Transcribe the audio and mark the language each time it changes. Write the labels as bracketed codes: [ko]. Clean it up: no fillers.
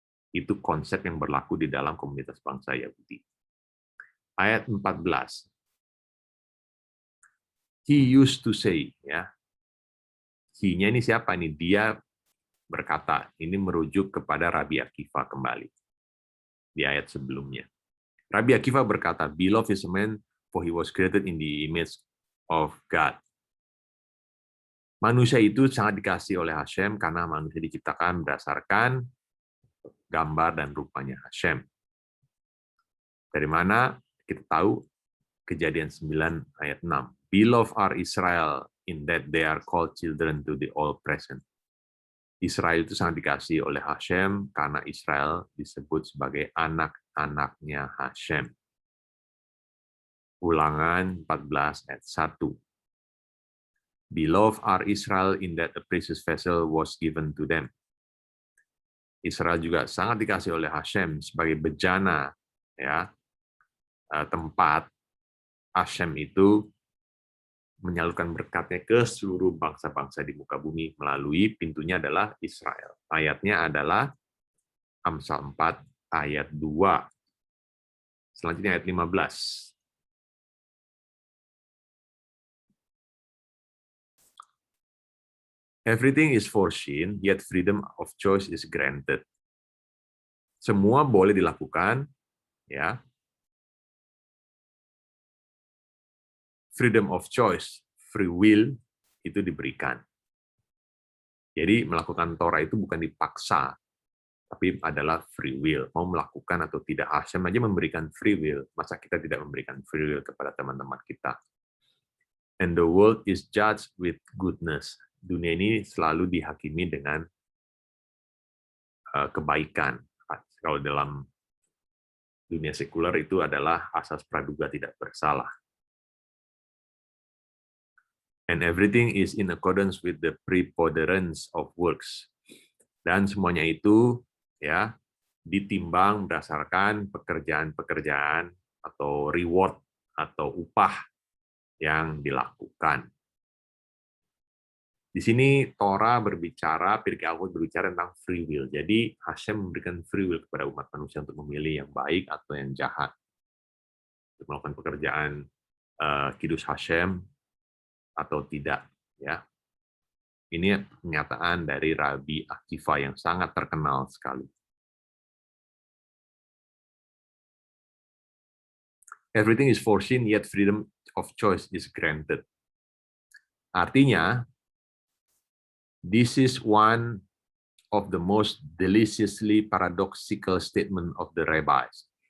[id] Itu konsep yang berlaku di dalam komunitas bangsa Yahudi. Ayat 14. [en] He used to say, [id] ya. He-nya ini siapa nih? Dia berkata, ini merujuk kepada Rabi Akiva kembali di ayat sebelumnya. [en] Rabi Akiva [id] berkata, [en] "Beloved is a man, for he was created in the image of God." [id] Manusia itu sangat dikasihi oleh Hashem karena manusia diciptakan berdasarkan gambar dan rupanya Hashem. Dari mana kita tahu? Kejadian 9 ayat 6. [en] Beloved are Israel in that they are called children to the all-present. [id] Israel itu sangat dikasihi oleh Hashem karena Israel disebut sebagai anak-anaknya Hashem. Ulangan 14 ayat 1. [en] Beloved are Israel in that a precious vessel was given to them. [id] Israel juga sangat dikasihi oleh Hashem sebagai bejana, ya, tempat Hashem itu menyalurkan berkatnya ke seluruh bangsa-bangsa di muka bumi melalui pintunya adalah Israel. Ayatnya adalah Amsal 4 ayat 2. Selanjutnya ayat 15. [en] Everything is foreseen, yet freedom of choice is granted. [id] Semua boleh dilakukan, ya. [en] Freedom of choice, free will [id] itu diberikan. Jadi melakukan Torah itu bukan dipaksa, tapi adalah free will. Mau melakukan atau tidak. Hashem aja memberikan free will. Masa kita tidak memberikan free will kepada teman-teman kita? [en] And the world is judged with goodness. [id] Dunia ini selalu dihakimi dengan kebaikan. Kalau dalam dunia sekuler itu adalah asas praduga tidak bersalah. [en] And everything is in accordance with the preponderance of works. [id] Dan semuanya itu ya ditimbang berdasarkan pekerjaan-pekerjaan atau reward atau upah yang dilakukan. Di sini Torah berbicara, Pirkei Avot berbicara tentang free will. Jadi Hashem memberikan free will kepada umat manusia untuk memilih yang baik atau yang jahat. Untuk melakukan pekerjaan Kiddush Hashem atau tidak, ya. Ini pernyataan dari Rabbi Akiva yang sangat terkenal sekali. [en] Everything is foreseen, yet freedom of choice is granted. [id] Artinya, [en] this is one of the most deliciously paradoxical statement of the rabbis.